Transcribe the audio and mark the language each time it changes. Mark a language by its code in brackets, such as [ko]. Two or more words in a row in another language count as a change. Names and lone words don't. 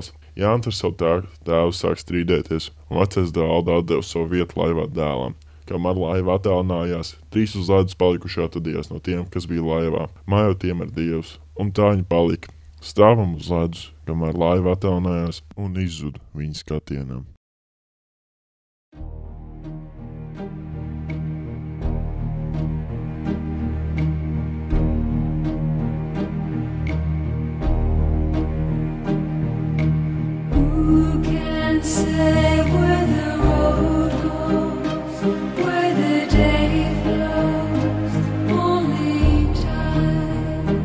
[lv] Jānis ar savu tēvu sāk strīdēties, un vecais Dalda atdeva savu vietu laivā dēlam. Kamēr laiva attālinājās, 3 uz ledus palikuši atradījās no tiem, kas bija laivā, mājot tiem ar dievs, un tā viņi palika. Stāvam uz ledus, kamēr laiva attālinājās un izzuda viņa skatienam. [en] Who can say where the road goes, where the day flows, only time?